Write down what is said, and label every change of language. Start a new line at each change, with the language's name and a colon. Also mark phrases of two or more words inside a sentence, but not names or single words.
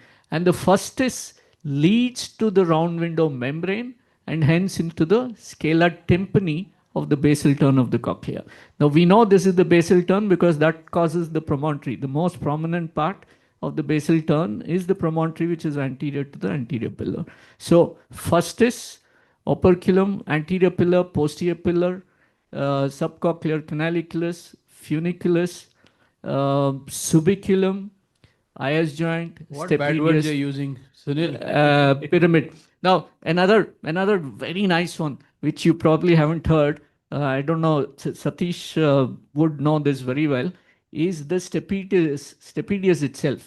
English: And the fustis leads to the round window membrane and hence into the scala tympani of the basal turn of the cochlea. Now we know this is the basal turn because that causes the promontory. The most prominent part of the basal turn is the promontory, which is anterior to the anterior pillar. So fustis, operculum, anterior pillar, posterior pillar, subcochlear canalicularis, funiculus, subiculum, IS joint, What bad words you're using, Sunil? Pyramid. Now, another very nice one, which you probably haven't heard. I don't know, Satish would know this very well, is the stapedius itself.